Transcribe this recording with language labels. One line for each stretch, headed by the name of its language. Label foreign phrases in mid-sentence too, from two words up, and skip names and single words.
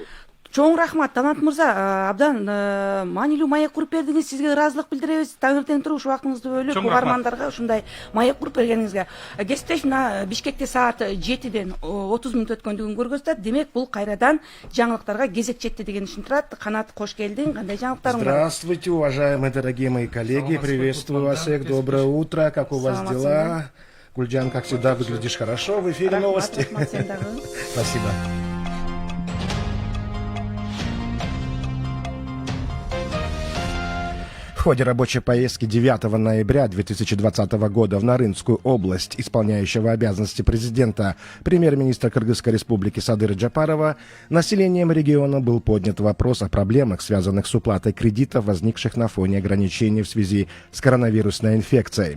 Kyrgyz: Чоң рахмат, Талант мырза, абдан маанилүү маек куруп бердиңиз. Сизге ыраазылык билдиребиз. Таңертең туруп ушу убактыңызды бөлүп угармандарга ушундай маек куруп бергениңизге. Кесиптешим, Бишкекте саат 7ден 30 мүнөт өткөндүгүн көргөзүп, демек бул кайрадан жаңылыктарга кезек жетти деген ишин турат. Канат, кош келдиң. Кандай жаңылыктарың бар?
Russian: Здравствуйте, уважаемые дорогие мои коллеги. Приветствую вас всех. Доброе утро. Как у вас дела? Гульджан, как всегда, выглядишь хорошо. В эфире новости. Спасибо. В ходе рабочей поездки 9 ноября 2020 года в Нарынскую область, исполняющего обязанности президента, премьер-министра Кыргызской республики Садыра Джапарова, населением региона был поднят вопрос о проблемах, связанных с уплатой кредитов, возникших на фоне ограничений в связи с коронавирусной инфекцией.